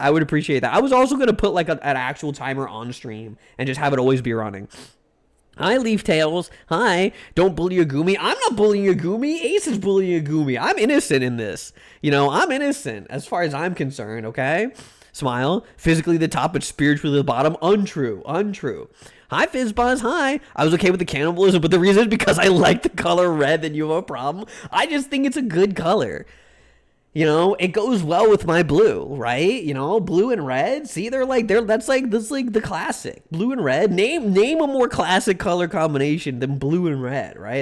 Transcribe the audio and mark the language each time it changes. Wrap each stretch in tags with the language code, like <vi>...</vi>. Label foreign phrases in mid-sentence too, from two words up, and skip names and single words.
<en>I would appreciate that. I was also gonna put like an actual timer on stream and just have it always be running. Hi, Leaf Tails. Hi. Don't bully Agumi. I'm not bullying Agumi. Ace is bullying Agumi. I'm innocent in this. You know, I'm innocent as far as I'm concerned, okay? Smile. Physically the top, but spiritually the bottom. Untrue. Hi, Fizzbuzz. Hi. I was okay with the cannibalism, but the reason is because I like the color red, then you have a problem. I just think it's a good color. You know, it goes well with my blue, right? You know, blue and red. See, that's the classic. Blue and red. Name a more classic color combination than blue and red, right?</en>